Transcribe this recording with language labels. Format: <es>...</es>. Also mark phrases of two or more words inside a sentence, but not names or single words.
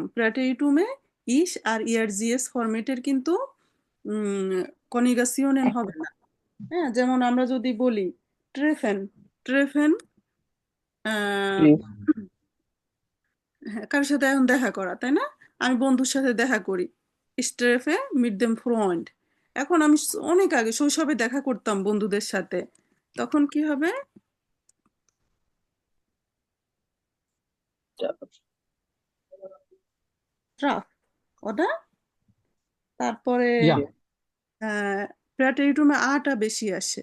<bn>প্রেটেরিটুমে ইস আর ইআরজিএস ফরম্যাটের কিন্তু কনজুগেশন হবে না। হ্যাঁ, যেমন আমরা যদি বলি ট্রেফেন, ট্রেফেন হ্যাঁ, কারোর সাথে এখন দেখা করা, তাই না? আমি বন্ধুর সাথে দেখা করি।</bn> <de>Ich treffe mit dem Freund।</de> <bn>এখন আমি অনেক আগে শৈশবে দেখা করতাম বন্ধুদের সাথে। তখন কি হবে? ট্রাফ, oder? তারপরে</bn> <de>Ja,</de> <bn>প্রেটেরিটুমে আটা বেশি আসে।</bn>